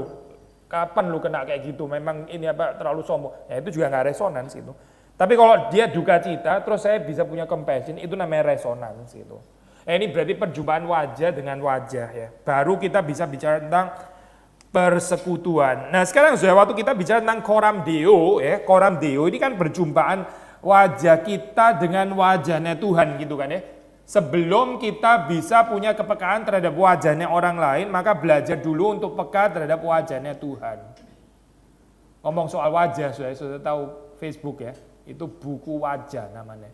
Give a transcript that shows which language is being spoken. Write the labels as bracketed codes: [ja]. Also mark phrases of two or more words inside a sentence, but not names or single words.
[id] Kapan lu kena kayak gitu? Memang ini apa terlalu sombong? Ya itu juga nggak resonans itu. Tapi kalau dia duka cita, terus saya bisa punya compassion, itu namanya resonans gitu. Ini berarti perjumpaan wajah dengan wajah ya. Baru kita bisa bicara tentang persekutuan. Nah sekarang sudah waktu kita bicara tentang [la] coram Deo [id] ya, [la] coram Deo [id] ini kan perjumpaan wajah kita dengan wajahnya Tuhan gitu kan ya. Sebelum kita bisa punya kepekaan terhadap wajahnya orang lain, maka belajar dulu untuk peka terhadap wajahnya Tuhan. Ngomong soal wajah, sudah tahu Facebook ya, itu buku wajah namanya.